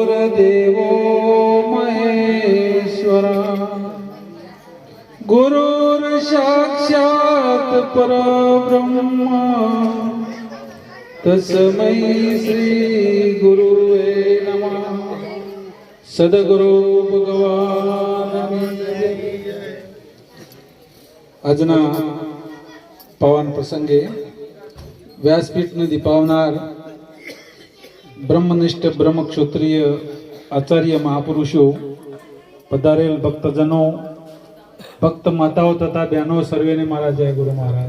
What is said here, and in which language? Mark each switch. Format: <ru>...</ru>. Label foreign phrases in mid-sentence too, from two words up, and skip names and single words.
<sa>देवो महेश्वरा गुरुर् साक्षात् परब्रह्म तस्मै श्री गुरुवे नमः।</sa> <gu>સદ્ગુરુ ભગવાન આજના પાવન પ્રસંગે વ્યાસપીઠને દીપાવનાર બ્રહ્મનિષ્ઠ બ્રહ્મક્ષત્રિય આચાર્ય મહાપુરુષો, પધારેલ ભક્તજનો, ભક્ત માતાઓ તથા બહેનો, સર્વેને મારા જય ગુરુ મહારાજ।</gu>